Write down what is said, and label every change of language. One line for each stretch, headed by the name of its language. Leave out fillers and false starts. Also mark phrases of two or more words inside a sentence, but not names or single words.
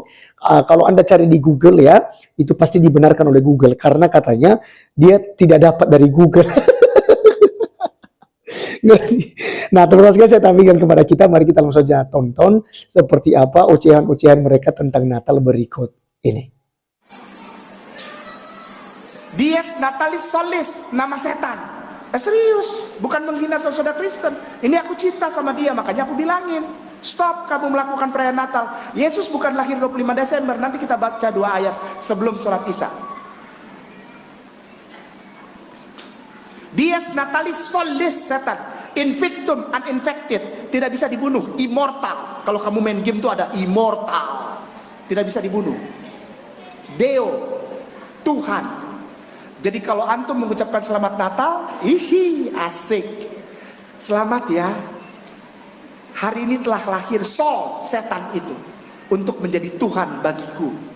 Indonesian: Kalau Anda cari di Google ya, itu pasti dibenarkan oleh Google karena katanya dia tidak dapat dari Google. Nah, teman-teman sekalian, saya tampilkan kepada kita, mari kita langsung saja tonton seperti apa ocehan-ocehan mereka tentang Natal berikut ini.
Latin: Dies natalis solis,
Indonesian: nama setan. Serius, bukan menghina saudara Kristen. Ini aku cinta sama dia, makanya aku bilangin, stop kamu melakukan perayaan Natal. Yesus bukan lahir 25 Desember. Nanti kita baca 2 ayat sebelum sholat Isya.
Latin: Dies natalis solis, setan. Invictum, uninfected,
Indonesian: tidak bisa dibunuh. Immortal, kalau kamu main game itu ada immortal, tidak bisa dibunuh. Deo, Tuhan. Jadi kalau antum mengucapkan selamat Natal, asik. Selamat ya. Hari ini telah lahir Sol, setan itu, untuk menjadi Tuhan bagiku.